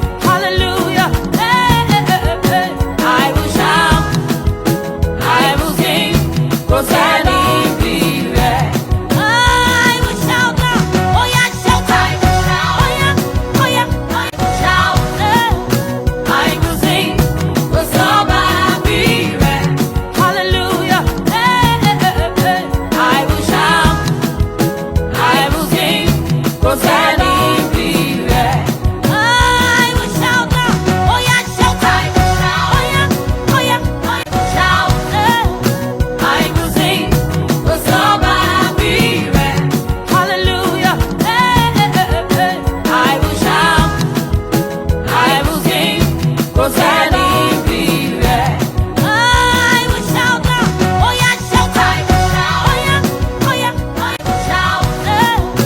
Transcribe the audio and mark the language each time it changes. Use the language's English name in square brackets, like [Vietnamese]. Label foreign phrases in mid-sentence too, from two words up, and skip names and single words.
[English] Hallelujah, eh, eh, eh, eh, eh. I will shout, I will sing, 'cause I need thee, eh. I will shout now. Oh, yeah, shout, I will shout. Oh, yeah, oh, yeah, I will Shout. I will sing. [Yoruba] Kò sọ́ba bí rẹ̀. [English] Hallelujah. Hey, hey, hey, hey, hey. I will shout. I will sing. [Yoruba] Kò sẹ́ni bí rẹ̀. [English] I will shout now. [Yoruba] Ó yá, shout. Ó yá, ó yá, ó yá. [English] Shout. I will sing. [Yoruba] Kò sọ́ba bí rẹ̀. [English] Hallelujah. Hey, hey, hey, hey, hey. I will shout. I will sing, 'cause I need thee, yeah. I will shout now. Oh, yeah, shout, I will shout. Oh, yeah, oh, yeah, I will shout, yeah.